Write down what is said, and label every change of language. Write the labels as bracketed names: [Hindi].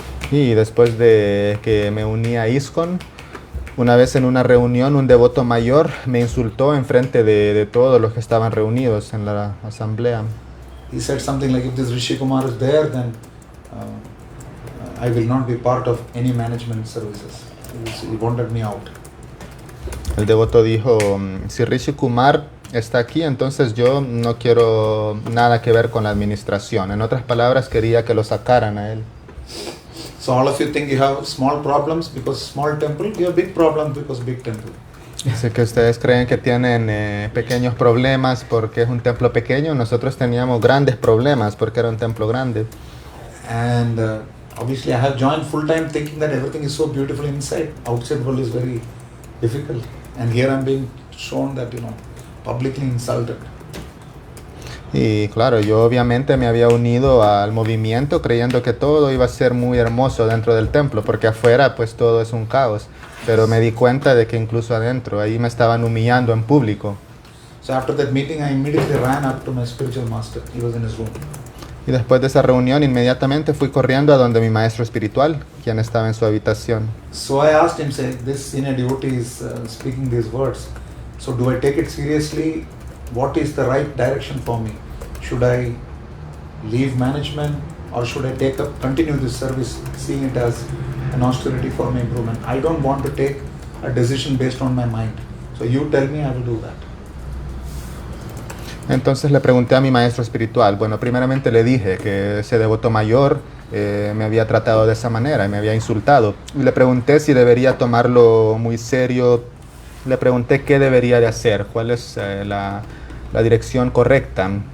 [Spanish] Y después de que me uní a ISKCON, una vez en una reunión, un devoto mayor me insultó en frente de todos los que estaban reunidos en la asamblea. [English] He said something like, if this Rishi Kumar is there, then I will not be part of any management services. He wanted me out. [Spanish] El devoto dijo, si Rishi Kumar está aquí, entonces yo no quiero nada que ver con la administración. En otras palabras, quería que lo sacaran a él. [English] So all of you think you have small problems because small temple, you have big problems because big temple. [Spanish] Así que ustedes creen que tienen pequeños problemas porque es un templo pequeño. Nosotros teníamos grandes problemas porque era un templo grande. [English] And obviously I have joined full time thinking that everything is so beautiful inside. Outside world is very difficult. And here I'm being shown that, publicly insulted. [Spanish] Y claro, yo obviamente me había unido al movimiento creyendo que todo iba a ser muy hermoso dentro del templo, porque afuera pues todo es un caos. Pero me di cuenta de que incluso adentro, ahí me estaban humillando en público. [English] So after that meeting, I immediately ran up to my spiritual master. He was in his room. [Spanish] Y después de esa reunión, inmediatamente fui corriendo a donde mi maestro espiritual, quien estaba en su habitación. [English] So I asked him, say, this senior devotee is speaking these words. So do I take it seriously? What is the right direction for me? Should I leave management or should I continue this service, seeing it as an austerity for my improvement? I don't want to take a decision based on my mind. So you tell me, I will do that. [Spanish] Entonces le pregunté a mi maestro espiritual. Bueno, primeramente le dije que ese devoto mayor me había tratado de esa manera y me había insultado. Y le pregunté si debería tomarlo muy serio. Le pregunté qué debería de hacer, cuál es la dirección correcta.